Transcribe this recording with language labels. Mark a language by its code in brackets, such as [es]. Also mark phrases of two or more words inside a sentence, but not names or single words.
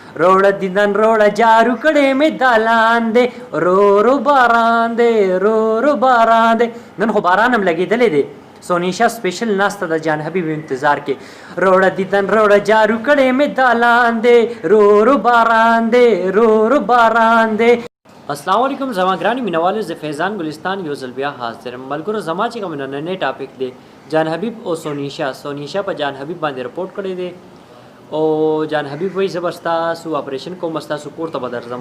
[ps] روړه دیدن روړه جارو کړې مې دالان دی رو رو باران دی رو رو باران دی. نن خو باران هم لګېدلی دی. سونیشا سپیشل ناسته د جان حبیب انتظار کې. روړه دیدن روړه جارو کړې مې دالان دی رو رو باران دی رو رو باران دی. السلام علیکم زما ګرانی مینوالو، زه فیضان ګلستان یو ځل بیا حاضر یم. ملګرو زما چې کوم نننی ټاپک دی جان حبیب او سونیشا په جان حبیب باندې رپورټ کړی دی او جان حبیب وایي زه به ستاسو اپریشن کوم، ستاسو کور ته به درځم.